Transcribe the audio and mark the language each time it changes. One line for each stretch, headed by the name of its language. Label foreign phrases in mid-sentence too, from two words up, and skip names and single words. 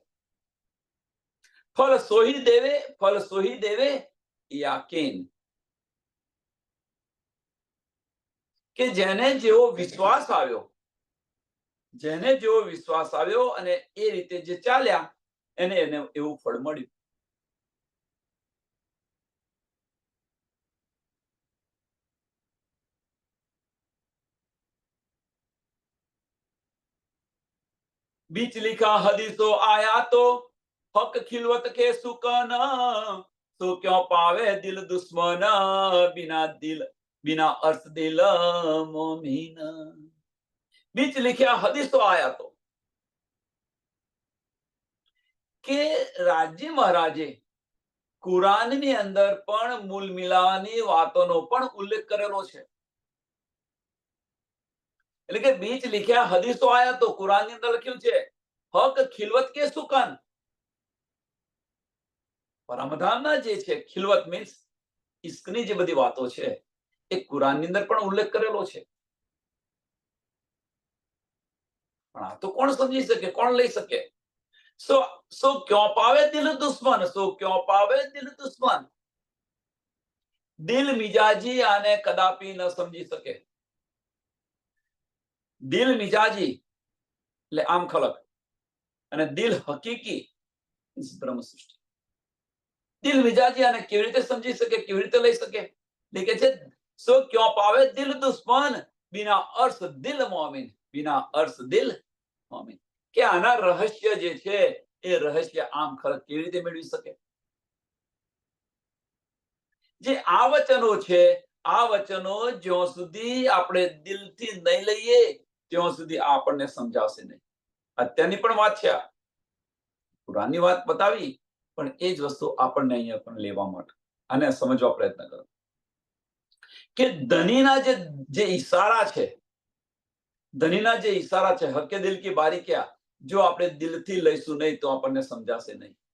Gujarati: ફળ સોહી દેવે યાકીન, કે જેને જેવો વિશ્વાસ આવ્યો અને એ રીતે જે ચાલ્યા એને એવું ફળ મળ્યું.
Hindi: बीच लिखा हदीसो आया तो हक खिलवत के सुकन, तो क्यों पावे दिल दुश्मन, बिना अर्थ दिल मोमिन. बीच लिखा हदीसो आया तो,
Gujarati: કે રાજ્ય મહારાજે કુરાનની અંદર પણ મૂલ મિલાવાની વાતોનો પણ ઉલ્લેખ કરેલો છે. એટલે કે
Hindi: बीच लिख्या हदीसो आया तो
Gujarati: કુરાનની અંદર લખ્યું છે
Hindi: हक खिलवत के सुकन.
Gujarati: પરમધામના જે છે ખિલવત મીન્સ ઇશ્કની જે બધી વાતો છે એ કુરાનની અંદર પણ ઉલ્લેખ કરેલો છે. પણ આ તો કોણ સમજી શકે, કોણ લઈ શકે?
Hindi: सो क्यों पावे दिल दुश्मन,
Gujarati: દિલ મિજાજી આને કદાપી ન સમજી શકે. દિલ મિજાજી એટલે આમ ખલક અને દિલ હકીકી બ્રહ્મ સૃષ્ટિ. દિલ મિજાજી આને કેવી રીતે સમજી શકે, કેવી રીતે લઈ શકે? એટલે છે
Hindi: सो क्यों पावे दिल दुश्मन, बिना अर्थ दिल मोमिन, बिना अर्थ दिल मोमिन.
Gujarati: કે આના રહસ્ય જે છે એ રહસ્ય આમ ખલક કેવી રીતે મેળવી શકે? જે આ વચનો છે આ વચનો જ્યાં સુધી આપણે દિલથી નહીં લઈએ ત્યાં સુધી આપણને સમજાશે નહીં. અત્યારની પણ વાત છે, કુરાનની વાત બતાવી, પણ એ જ વસ્તુ આપણને અહીંયા પણ લેવા માટે અને સમજવા પ્રયત્ન કરો કે ધનીના જે ઈશારા છે,
Hindi: हके दिल की बारीकियां,
Gujarati: જો આપણે દિલથી લઈશું નહીં તો આપણને સમજાશે નહીં.